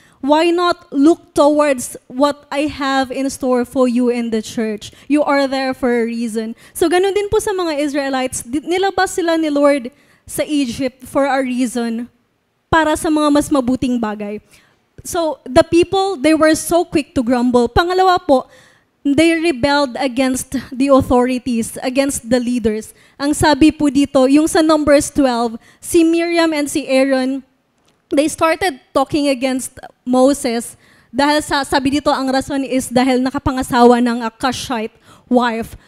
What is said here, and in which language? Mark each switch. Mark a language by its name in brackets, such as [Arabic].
[English] Why not look towards what I have in store for you in the church? You are there for a reason. [Filipino] So ganun din po sa mga Israelites, nilabas sila ni Lord sa Egypt for a reason, para sa mga mas mabuting bagay. [English] So the people, they were so quick to grumble. [Filipino] Pangalawa po, [English] they rebelled against the authorities, against the leaders. [Filipino] Ang sabi po dito, yung sa Numbers 12, si Miriam and si Aaron, [English] they started talking against Moses [Filipino] dahil sabi dito ang rason is dahil nakapangasawa ng a Cushite wife.